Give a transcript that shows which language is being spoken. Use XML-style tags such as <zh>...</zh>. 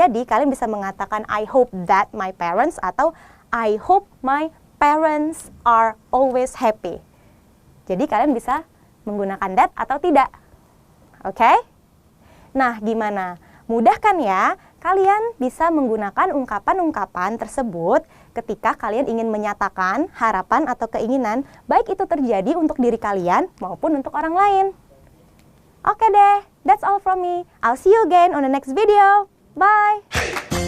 <id>Jadi kalian bisa mengatakan</id> <en>I hope that my parents</en> <id>atau</id> <en>I hope my parents are always happy.</en> <id>Jadi kalian bisa menggunakan that atau tidak. Oke? Nah, gimana? Mudah kan ya? Kalian bisa menggunakan ungkapan-ungkapan tersebut ketika kalian ingin menyatakan harapan atau keinginan, baik itu terjadi untuk diri kalian maupun untuk orang lain. Oke deh,</id> <en>that's all from me. I'll see you again on the next video. Bye!</en>